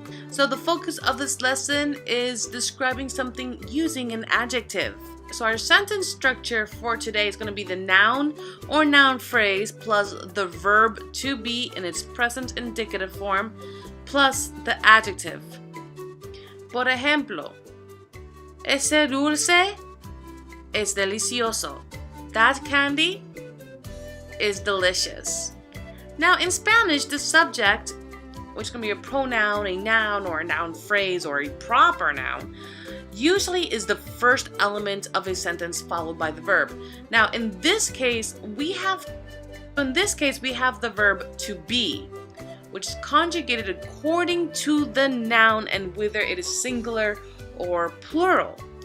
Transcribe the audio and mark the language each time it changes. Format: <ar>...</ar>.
<en>So the focus of this lesson is describing something using an adjective. So our sentence structure for today is going to be the noun or noun phrase plus the verb to be in its present indicative form plus the adjective.</en> <es>Por ejemplo, ese dulce es delicioso.</es> <en>That candy is delicious. Now in Spanish, the subject, which can be a pronoun, a noun, or a noun phrase, or a proper noun, usually is the first element of a sentence followed by the verb. Now in this case, we have the verb to be, which is conjugated according to the noun and whether it is singular or plural.</en>